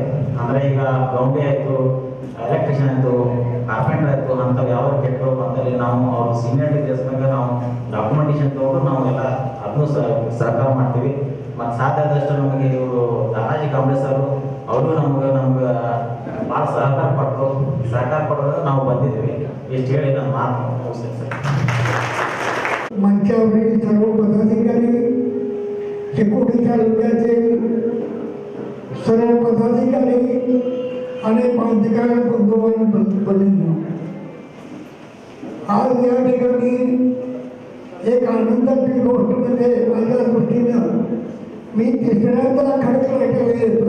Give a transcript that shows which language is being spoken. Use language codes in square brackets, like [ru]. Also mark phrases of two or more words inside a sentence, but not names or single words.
[kn] ಅಂದರೆ ಈಗ ಗೌಂಡಿ ಆಯಿತು, ಎಲೆಕ್ಟ್ರಿಷಿಯನ್ ಆಯಿತು, ಕಾರ್ಪೆಂಟರ್ ಆಯಿತು, ಅಂಥವು ಯಾವ ಕಿಟ್ಗಳು ಬಂದಲ್ಲಿ ನಾವು ಅವ್ರ ಸೀನಿಯರಿಟಿ ಬೇಸ್ದಾಗ ನಾವು ಡಾಕ್ಯುಮೆಂಟೇಶನ್ ತೊಗೊಂಡು ನಾವು ಎಲ್ಲ ಅದನ್ನು ಸಹಕಾರ ಮಾಡ್ತೀವಿ. ಮತ್ತು ಸಾಧ್ಯ ಆದಷ್ಟು ನಮಗೆ ಇವರು ದಾನಾಜಿ ಕಾಂಬ್ಳೇಸರು ಅವರು ನಮ್ಗೆ ಭಾಳ ಸಹಕಾರ ಕೊಡೋದು ನಾವು ಬಂದಿದ್ದೀವಿ. ಎಷ್ಟು ಹೇಳಿ ನಾನು ಮಾತು ಮುಗಿಸ್ತೇನೆ ಸರ್. [mr] मंचावरील सर्व पदाधिकारी, चिकोडी तालुक्याचे सर्व पदाधिकारी आणि मान्यवर बंधूंनो, आज या ठिकाणी एक आनंदाची गोष्ट म्हणजे माझ्या दृष्टीनं मी तिसऱ्यांदा खत काढायला येतोय.